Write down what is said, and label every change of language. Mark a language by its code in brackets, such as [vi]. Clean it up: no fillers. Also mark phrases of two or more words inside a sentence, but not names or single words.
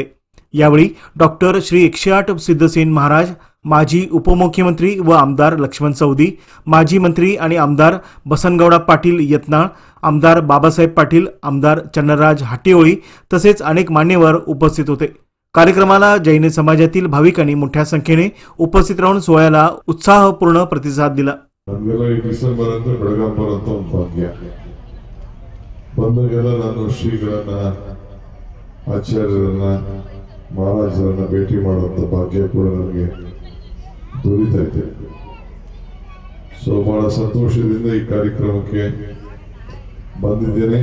[mr] यावेळी डॉक्टर श्री 108 सिद्धसेन महाराज, माजी उपमुख्यमंत्री व आमदार लक्ष्मण सवदी, माजी मंत्री आणि आमदार बसनगौडा पाटील यत्नाळ, आमदार बाबासाहेब पाटील, आमदार चन्नराज हाटीओळी तसेच अनेक मान्यवर उपस्थित होते। कार्यक्रमाला जैन समाजातील भाविकांनी मोठ्या संख्येने उपस्थित राहून सोहळ्याला उत्साहपूर्ण प्रतिसाद दिला। [kn] ಡಿಸೆಂಬರ್ ಅಂತ ಬೆಳಗಾಂ ಬರುವಂತ ಒಂದು ಭಾಗ್ಯ ಬಂದಾಗೆಲ್ಲ ನಾನು ಶ್ರೀಗಳನ್ನ ಆಚಾರ್ಯರನ್ನ ಮಹಾರಾಜರನ್ನ ಭೇಟಿ ಮಾಡುವಂತ ಭಾಗ್ಯ ಕೂಡ ನನಗೆ ದೊರೀತಾ ಇದೆ। ಸೊ ಬಹಳ ಸಂತೋಷದಿಂದ ಈ ಕಾರ್ಯಕ್ರಮಕ್ಕೆ ಬಂದಿದ್ದೇನೆ।